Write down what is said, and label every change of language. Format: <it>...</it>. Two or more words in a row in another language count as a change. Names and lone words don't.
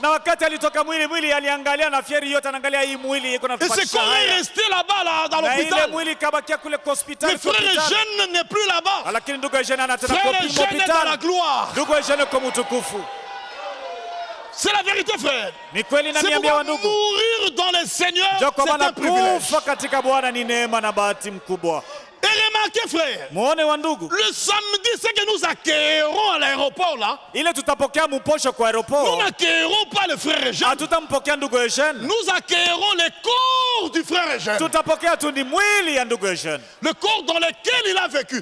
<fr>Et ce corps est resté là-bas dans l'hôpital. Le frère Eugène n'est plus là-bas. Frère Eugène est dans la gloire. C'est la vérité, frère.</fr> <sw>Ni kweli na niambia wandugu.</sw> <fr>Mourir dans le Seigneur, c'est un privilège.</fr> <sw>Kufa katika Bwana ni neema na bahati mkubwa.</sw> <fr>Et remarquez, frère, le samedi, c'est que nous accueillerons à l'aéroport là. Nous n'accueillerons pas le frère Eugène. Nous accueillerons le corps du frère Eugène. Le corps dans lequel il a vécu.</fr>